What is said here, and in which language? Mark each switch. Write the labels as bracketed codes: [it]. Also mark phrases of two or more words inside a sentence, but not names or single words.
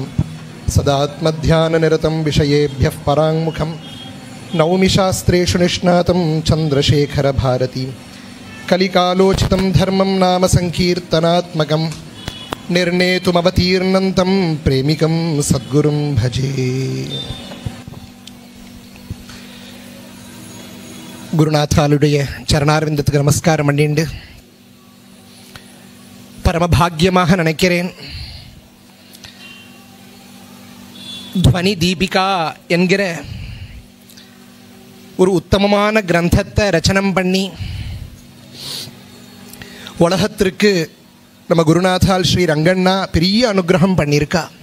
[sa] सदात्मध्याननिरतं विषयेभ्यः पराङ्मुखं नौमि शास्त्रेषु निष्णातं चन्द्रशेखरभारती. कलिकालोचितं धर्मं नाम संकीर्तनात्मकं निर्णेतुमवतीर्णन्तं प्रेमिकं सद्गुरुं भजे. [ta] குருநாத்தாளுடைய சரணாரவிந்தத்துக்கு நமஸ்காரம் பண்ணிண்டு பரமபாகியமாக நினைக்கிறேன். துவனி தீபிகா என்கிற ஒரு உத்தமமான கிரந்தத்தை ரச்சனம் பண்ணி உலகத்திற்கு நம்ம குருநாத்தால் ஸ்ரீ ரங்கண்ணா பெரிய அனுகிரகம் பண்ணியிருக்கா.